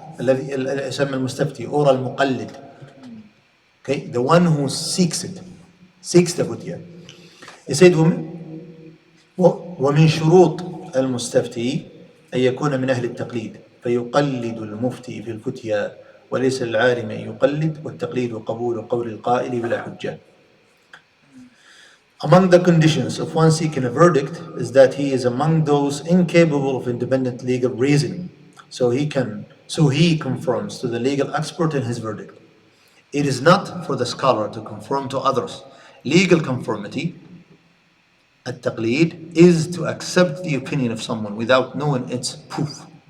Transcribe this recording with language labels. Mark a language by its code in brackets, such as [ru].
[ar] الذي يسمى المستفتي [en] or [ar] المقلد. [en] Okay, the one who seeks the فتية. [ar] He said ومن شروط المستفتي أن يكون من أهل التقليد فيقلد المفتي في الفتية وليس العالم أن يقلد والتقليد قبول قول القائل بلا حجة. [en] Among the conditions of one seeking a verdict is that he is among those incapable of independent legal reasoning, so he conforms to the legal expert in his verdict. It is not for the scholar to conform to others. Legal conformity, at-taqleed, is to accept the opinion of someone without knowing its proof.